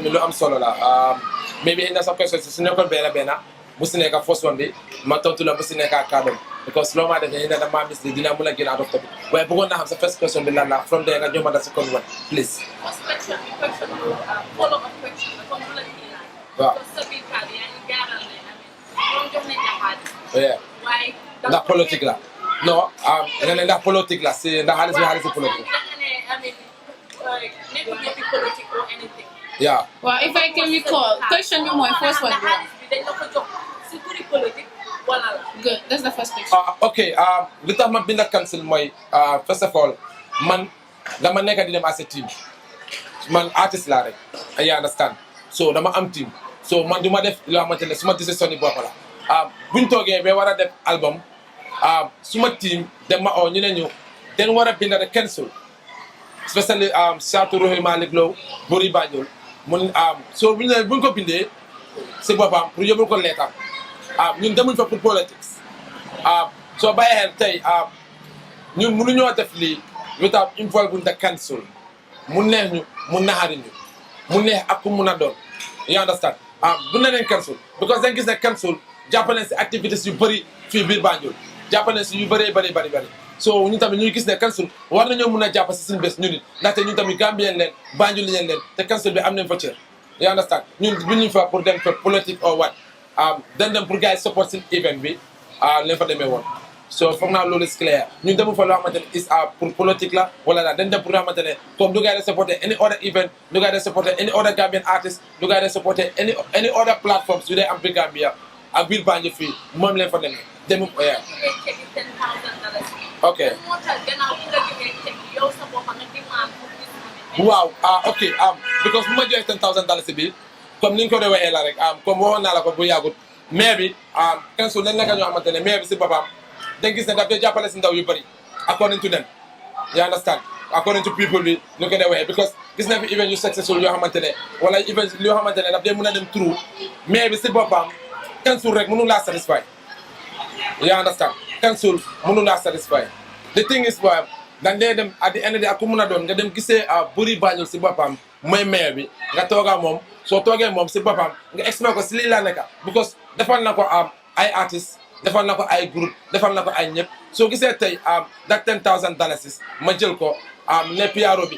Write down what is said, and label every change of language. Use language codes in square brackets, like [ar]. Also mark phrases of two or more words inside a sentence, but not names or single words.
[wo] tamit lu am solo la maybe indi sa question si su nekkoon benn bu si nekk [en] first one [wo] bi ma tontu la bu si nekk ak kàddoom because loo ma defee indi dama mis dina mun a génn [en] out of topic [wo] waaye bëggoon naa xam sa [en] first question [wo] bi lan la [en] from there [wo] nga jox ma [en] the second one please. First question follow up question [wo] la comme la ñuy laaj. waaw sa biir kàddu yaa ngi gaaral ne ñoom jox nañ la xaalis. waaye ndax politique la non nga ne ndax politique la si ndax xaalis bi xaalis si politique. [en] Yeah. Well, if I can recall, question me more. First one. Good. That's the first question. Okay. [wo] Li tax ma bind cancel mooy [en] first of all [wo] man dama nekk di dem [en] as a team [wo] man artist laa rek [en] you understand so [wo] dama am team so man du ma def loo xamante ne suma décision yi bopp la buñ toogee ba war a def album suma team dem ma oo ñu ne ñu den war a bind rek [en] cancel especially [wo] Saatu Rohi Malick Lo Buri Banjul mun so buñ ko bindee si boppam pour yóbbul ko leetam ñun demuñ fa pour politics soo bàyyee xel tey ñun mënuñoo def lii [en] without involving the council [wo] mu neex ñu mu naxari ñu mu neex ak ku mun a doon you understand bu ne leen council because dañ gis ne council jàppale si activités yu bëri fii biir Banjul jàppale si yu bëree bëri so ñun tamit ñu gis ne council war nañoo mun a jàpp si suñu bés ñu nit ndaxte ñun tamit Gambien leen Banjul leen te council bi am nañ fa cër [en] you understand [wo] ñun bu ñu fa pour dem fa politique [en] or what [wo] dañ dem pour gars yi support si event bi leen fa demee woon so foog naa loolu is clair ñun demul fa loo xamante ne is [fr] pour politique [wo] la wala daal dañ dem pour loo xamante ne comme du gars yi supporter [en] any other event [wo] du gars yi supporter [en] any other Gambian artist [wo] du gars yi supporter [en] any other platforms [wo] yu dee am biir Gambia ak biir Banjul fii moom leen fa demee demul [en] ok Wow. Okay. [wo] Because bu ma joxee $10,000 bi comme ni ñu ko doon waxee la rek comme waxoon naa la ko bu yàggut maire bi council dañ nekk ñoo xamante ne maire bi si boppam dañ gis ne daf dee jàppale si ndaw yu bëri [en] according to them you understand according to people [wo] bi ñu ko dee waxee because gis na fi event yu successful yoo xamante ne wala event yoo xamante ne daf dee mën a dem through maire bi si boppam council rek mënu laa [en] satisfy you understand [wo] council mënu laa [en] satisfy the thing is [wo] dañ dee dem [en] at the end of the day [wo] ak ku mun a doon nga dem gisee buri Banjul si boppam mooy maire bi nga toogaa moom soo toogee moom si boppam nga expliqué ko si lii la nekka because defal na ko ay artistes defal na ko ay groupe defal na ko ay ñëpp soo gisee tey that $10,000 ma jël ko ne PRO bi